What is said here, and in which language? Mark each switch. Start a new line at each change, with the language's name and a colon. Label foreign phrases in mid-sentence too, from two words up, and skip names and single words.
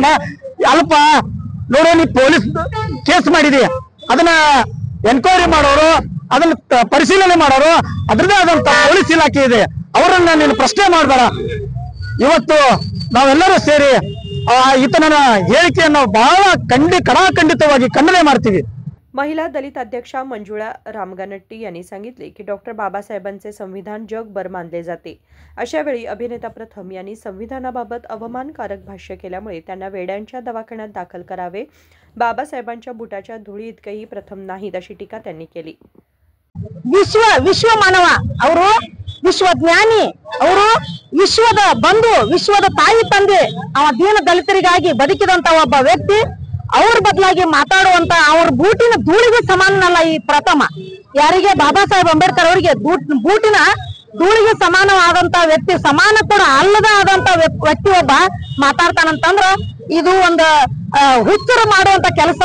Kannada: ಅಲ್ಪ ನೋಡೋ, ನೀ ಪೊಲೀಸ್ ಕೇಸ್ ಮಾಡಿದಿ, ಅದನ್ನ ಎನ್ಕ್ವೈರಿ ಮಾಡೋರು, ಅದನ್ನ ಪರಿಶೀಲನೆ ಮಾಡೋರು ಅದ್ರದ್ದೇ ಆದಂತ ಪೊಲೀಸ್ ಇಲಾಖೆ ಇದೆ, ಅವರನ್ನ ನೀನು ಪ್ರಶ್ನೆ ಮಾಡಬೇಡ। ಇವತ್ತು ನಾವೆಲ್ಲರೂ ಸೇರಿ ಈತನ ಹೇಳಿಕೆಯನ್ನು ಬಹಳ ಕಡಾಖಂಡಿತವಾಗಿ ಖಂಡನೆ ಮಾಡ್ತೀವಿ।
Marathi: महिला दलित अध्यक्षा मंजुळा रामगनट्टी यांनी सांगितले की डॉक्टर बाबासाहेबांचे संविधान जगभर मानले जाते। अशा वेळी अभिनेता प्रथम यांनी संविधानाबाबत अवमानकारक भाष्य केल्यामुळे त्यांना वेड्यांच्या दवाखान्यात दाखल करावे। बाबासाहेबांच्या बुटाच्या धुळी इतकेही प्रथम नाहीत अशी टीका त्यांनी केली।
Kannada: ವಿಶ್ವ ಮಾನವ ಅವರು, ವಿಶ್ವಜ್ಞಾನಿ ಅವರು, ವಿಶ್ವದ ಬಂಧು, ವಿಶ್ವದ ತಾಯಿ ತಂದೆ, ಅವ ದೀನ ದಲಿತರಿಗಾಗಿ ಬದುಕಿದಂತ ಒಬ್ಬ ವ್ಯಕ್ತಿ, ಅವ್ರ ಬದಲಾಗಿ ಮಾತಾಡುವಂತ ಅವ್ರ ಬೂಟಿನ ಧೂಳಿಗೆ ಸಮಾನನಲ್ಲ ಈ ಪ್ರಥಮ। ಯಾರಿಗೆ ಬಾಬಾ ಸಾಹೇಬ್ ಅಂಬೇಡ್ಕರ್ ಅವರಿಗೆ ಬೂಟಿನ ಧೂಳಿಗೆ ಸಮಾನವಾದಂತ ವ್ಯಕ್ತಿ, ಸಮಾನ ಕೂಡ ಅಲ್ಲದ ಆದಂತ ವ್ಯಕ್ತಿ ಒಬ್ಬ ಮಾತಾಡ್ತಾನಂತಂದ್ರ ಇದು ಒಂದು ಹುಚ್ಚರು ಮಾಡುವಂತ ಕೆಲಸ।